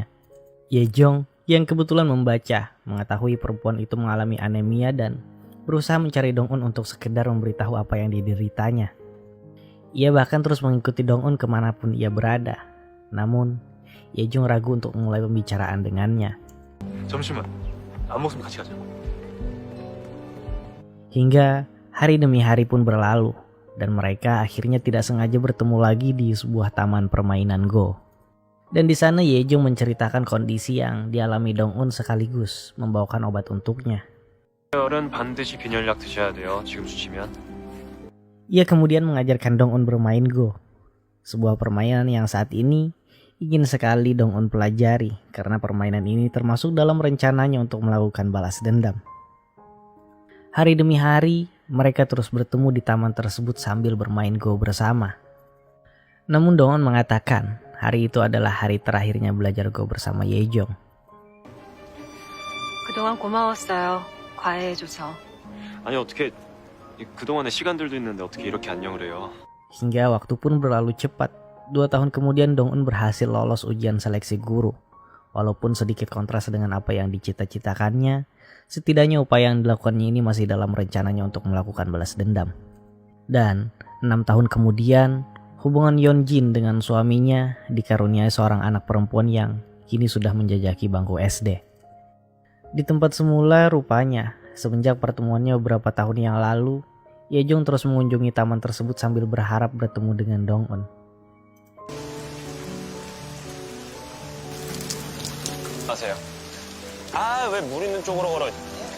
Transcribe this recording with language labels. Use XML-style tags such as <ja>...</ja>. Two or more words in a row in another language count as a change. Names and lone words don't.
<id>Ye-jong yang kebetulan membaca mengetahui perempuan itu mengalami anemia dan berusaha mencari Dong-un untuk sekedar memberitahu apa yang dideritanya. Ia bahkan terus mengikuti Dong-un kemanapun ia berada. Namun, Ye-jong ragu untuk memulai pembicaraan dengannya.</id> <ko>잠시만, 안 먹으면 같이 가자.</ko> <id>Hingga hari demi hari pun berlalu dan mereka akhirnya tidak sengaja bertemu lagi di sebuah taman permainan Go. Dan di sana Ye-jong menceritakan kondisi yang dialami Dong-un sekaligus membawakan obat untuknya.</id> <ko>열은 반드시 균열약 드셔야 돼요. 지금 주시면.</ko> <id>Ia kemudian mengajarkan Dong-un bermain Go, sebuah permainan yang saat ini ingin sekali Dong-un pelajari karena permainan ini termasuk dalam rencananya untuk melakukan balas dendam. Hari demi hari, mereka terus bertemu di taman tersebut sambil bermain Go bersama. Namun Dong-un mengatakan hari itu adalah hari terakhirnya belajar Go bersama Ye-jong.</id> <ko>그동안 고마웠어요. 과외해줘서. 아니 어떻게 그동안의 시간들도 있는데 어떻게 이렇게 안녕을 해요?</ko> <id>Hingga waktu pun berlalu cepat. 2 tahun kemudian Dong-un berhasil lolos ujian seleksi guru. Walaupun sedikit kontras dengan apa yang dicita-citakannya, setidaknya upaya yang dilakukannya ini masih dalam rencananya untuk melakukan balas dendam. Dan 6 tahun kemudian, hubungan Yeonjin dengan suaminya dikaruniai seorang anak perempuan yang kini sudah menjajaki bangku SD. Di tempat semula rupanya, semenjak pertemuannya beberapa tahun yang lalu, Ye-jong terus mengunjungi taman tersebut sambil berharap bertemu dengan Dong-un.</id> <ko>가세요. 아, 왜 물 있는 쪽으로 걸어?</ko>